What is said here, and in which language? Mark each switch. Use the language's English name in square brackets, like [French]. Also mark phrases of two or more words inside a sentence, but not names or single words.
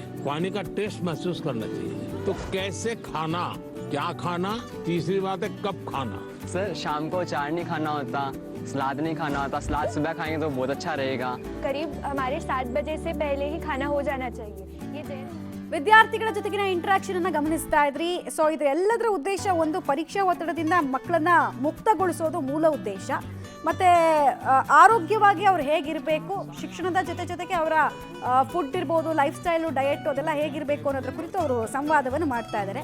[Hindi] पानी का टेस्ट महसूस करना चाहिए. तो कैसे खाना, क्या खाना, तीसरी बात है कब खाना. सर शाम को अचार नहीं खाना होता, सलाद नहीं खाना होता. सलाद सुबह खाएंगे तो बहुत अच्छा रहेगा. करीब हमारे 7 बजे से पहले ही खाना हो जाना चाहिए. ये [Kannada] ವಿದ್ಯಾರ್ಥಿಗಳ ಜೊತೆಗಿನ ಇಂಟರಾಕ್ಷನ್ ಅನ್ನ ಗಮನಿಸ್ತಾ ಇದ್ರಿ. ಸೊ ಇದು ಎಲ್ಲದರ ಉದ್ದೇಶ ಒಂದು ಪರೀಕ್ಷಾ ಒತ್ತಡದಿಂದ ಮಕ್ಕಳನ್ನ ಮುಕ್ತಗೊಳಿಸೋದು ಮೂಲ ಉದ್ದೇಶ. ಮತ್ತೆ ಆರೋಗ್ಯವಾಗಿ ಅವ್ರು ಹೇಗಿರಬೇಕು, ಶಿಕ್ಷಣದ ಜೊತೆಗೆ ಅವರ ಫುಡ್ ಇರ್ಬೋದು, [English] life style, [Kannada] ಡಯಟ್ ಅದೆಲ್ಲ ಹೇಗಿರಬೇಕು ಅನ್ನೋದ್ರ ಕುರಿತು ಅವರು ಸಂವಾದವನ್ನು ಮಾಡ್ತಾ ಇದ್ದಾರೆ.